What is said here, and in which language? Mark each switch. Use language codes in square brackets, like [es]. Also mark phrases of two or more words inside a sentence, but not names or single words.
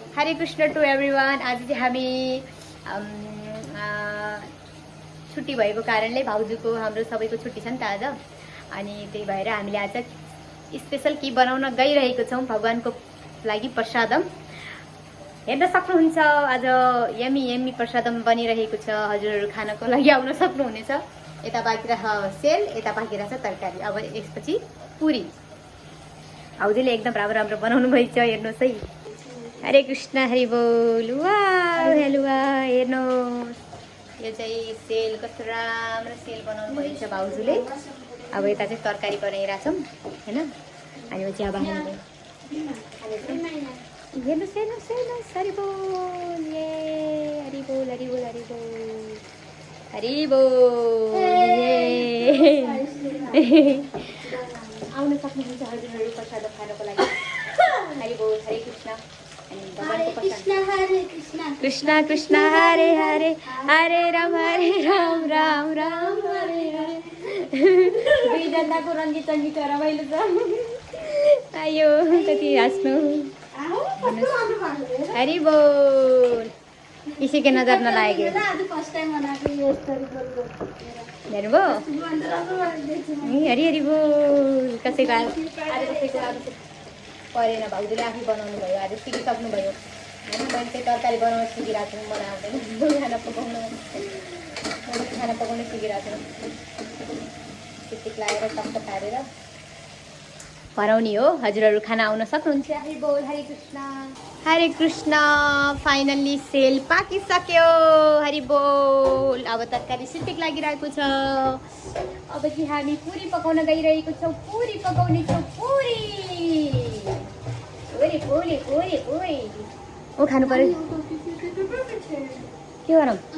[en] हरे कृष्ण to everyone. [ne] आज चाहिँ हामी छुट्टी भएको कारणले भाउजूको हाम्रो सबैको छुट्टी छ नि त आज, अनि त्यही भएर हामीले आज स्पेशल के बनाउन गइरहेको छौँ भगवानको लागि प्रसादम। हेर्न सक्नुहुन्छ आज [en] yummy yummy [ne] प्रसादम बनिरहेको छ। हजुरहरू खानको लागि आउन सक्नुहुनेछ। यता बाँकी रह सेल, यता बाँकी रहेछ तरकारी। अब यसपछि पुरी। भाउजूले एकदम राम्रो राम्रो बनाउनु भएछ, हेर्नुहोस् है। हरे कृष्ण हरि बोल। वाह हेलुवा हेर्नुहोस्, यो चाहिँ सेल कस्तो राम्रो सेल बनाउनु भएछ भाउजूले। अब यता चाहिँ तरकारी बनाइरहेछौँ होइन। अनि पछि अब हामीले हेर्नुहोस् हेर्नुहोस् हेर्नुहोस्। हरि बोल, ए हरि बोल हरि बोल हरि बोल हरि बोल। आउन सक्नुहुन्छ हजुरहरू प्रसाद खानको लागि। हरि बोल हरे कृष्ण। अनि भगवानको प्रसाद कृष्ण कृष्ण हरे हरे हरे राम राम राम हरे हरे। दुईजनाको रङ्गी चङ्गी रमाइलो छ। आयो कति हाँस्नु। हरि बोल। [hi] किसी के नजर [ne] नलागे। हेर्नुभयो हरि हरि बोल। कसैको परेन, भाउजूले आफै बनाउनु भयो। आज सिकिसक्नु भयो होइन। मैले चाहिँ तरकारी बनाउन सिकिरहेको छु, मलाई आउँदैन खाना पकाउनु सिकिरहेको छु। सिटिक लगाएर टक्क पारेर भराउने हो। हजुरहरू खाना आउन सक्नुहुन्छ। हरि बोल हरे कृष्ण हरे कृष्ण। फाइनल्ली सेल पाकिसक्यो। हरि बोल। अब तरकारी सिटिक लागिरहेको छ। अब चाहिँ हामी पुरी पकाउन गइरहेको छौँ। पुरी पकाउने छौँ। पुरी पुरी पुरी पुरी पुरी। ओ खानु पर्यो। के गरौँ?